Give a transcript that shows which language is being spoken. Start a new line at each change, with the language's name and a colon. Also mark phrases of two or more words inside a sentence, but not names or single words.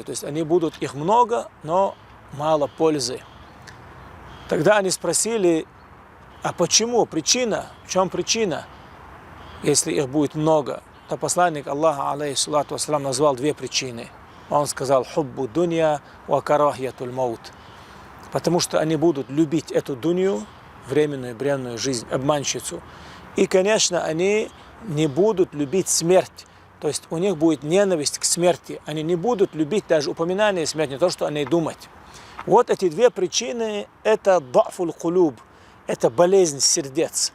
Russian: То есть они будут, их много, но мало пользы. Тогда они спросили: а почему? Причина? В чем причина? Если их будет много. То посланник Аллаха,
Arabic: عليه الصلاة والسلام,
Russian: назвал две причины. Он сказал:
Arabic: حب الدنيا وكراهية الموت.
Russian: Потому что они будут любить эту дунью, временную бренную жизнь, обманщицу. И, конечно, они не будут любить смерть. То есть у них будет ненависть к смерти. Они не будут любить даже упоминание смерти, не то, что о ней думать. Вот эти две причины – это
Arabic: ضعف القلوب,
Russian: это болезнь сердец.